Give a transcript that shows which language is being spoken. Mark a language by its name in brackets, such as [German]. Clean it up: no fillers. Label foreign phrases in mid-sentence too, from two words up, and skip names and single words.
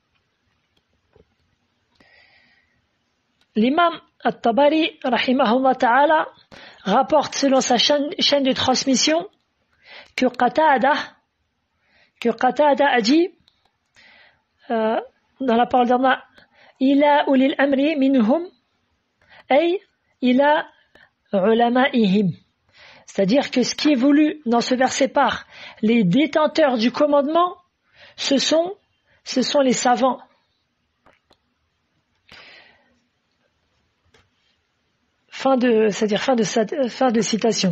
[French] L'imam At-Tabari, [Arabic] رحمه الله تعالى, [French] rapporte selon sa chaîne de transmission que Qatada, que Qatada a dit dans la parole d'Allah, [Arabic] إلى أولي الأمر منهم أي إلى علمائهم. [French] C'est-à-dire que ce qui est voulu dans ce verset par les détenteurs du commandement, ce sont les savants. Fin de citation.